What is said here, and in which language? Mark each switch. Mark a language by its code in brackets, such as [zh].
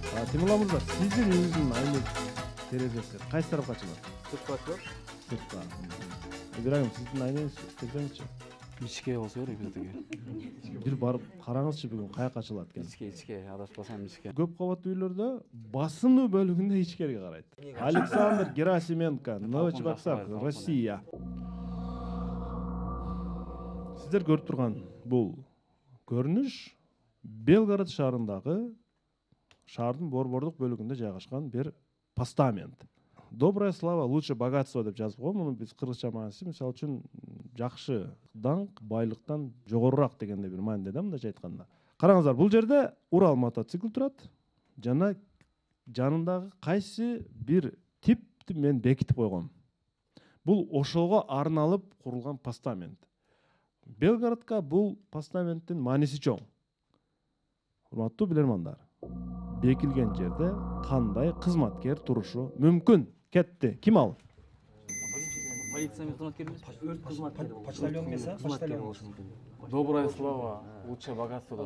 [ky] Тимурлан мырза, сиздин үйүңүздүн айнек терезеси кайсы тарапка ачылат? Сыртка ачылат. Сыртка. Ибрагим, сиздин айнегиз көрсөңүзчү. Ичке болсо керек биздики. Бир барып караңызчы бүгүн каяка ачылат экен. Ичке, адашпасам ичке. Көп кабаттуу үйлөрдө басымдуу бөлүгүндө ичкериге карайт. Александр Герасименко, Новочебоксарск, Россия. Сиздер көрүп турган бул көрүнүш Белгород шаарындагы шаардын борбордук бөлүгүндө жайгашкан бир постамент. [ru] Добрая слава, лучше богатство [ky] деп жазып койгон. Муну биз кыргызча мааниси мисалы үчүн жакшы даңк байлыктан жогорурак дегенде бир мааниде да, мындайча айтканда. Караңыздар, бул жерде Урал мотоцикл турат жана жанындагы кайсы бир типти мен бекитип койгом. Бул ошого арналып курулган постамент. Белгородко бул постаменттин мааниси чоң. Урматтуу билермандар, бекилген жерде кандай кызматкер турушу мүмкүн? Кетти. Ким ал? Полиция кызматкери эмес, өрт кызматкери. Почтальон эмес, почтальон болушу мүмкүн. [ru] Добрая слава, лучше богатство [ky] деп